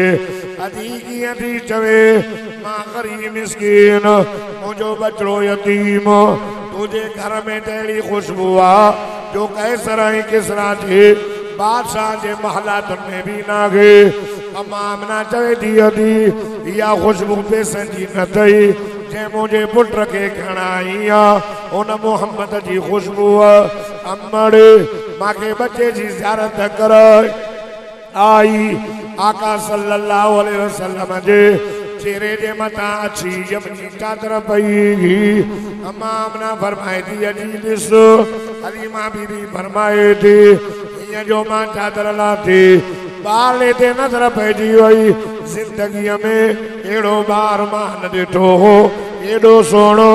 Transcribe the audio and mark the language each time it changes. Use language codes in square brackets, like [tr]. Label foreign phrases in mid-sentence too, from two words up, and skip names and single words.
[sd] अधी कीअं थी चवे मां गरीब मिस्कीन मुंहिंजो बचड़ो यतीम [hi] तुझे घर में [sd] तहिड़ी खुशबू आ जो कैसर ऐं किसरा जे बादशाह जे महलातुनि में बि नागे। अम्मा आमना चवे थी अधी इहा खुशबू पैसनि जी न अथई जंहिं मुंहिंजे पुट खे खणाई उन मोहम्मद जी खुशबू। अम्मड़ मांखे बच्चे जी ज़ियारत कर आई। आका [ar] صلى الله عليه وسلم [sd] जे चेहरे जे मथां अची यमनी चादर पई। अम्मा आमना फरमाए थी अजी ॾिस। हलीमा बीबी फरमाए थी हीअं जो मां चादर लाथी ॿार ते नज़र पइजी वई। ज़िंदगीअ में अहिड़ो ॿार मां न ॾिठो हो एॾो सुहिणो।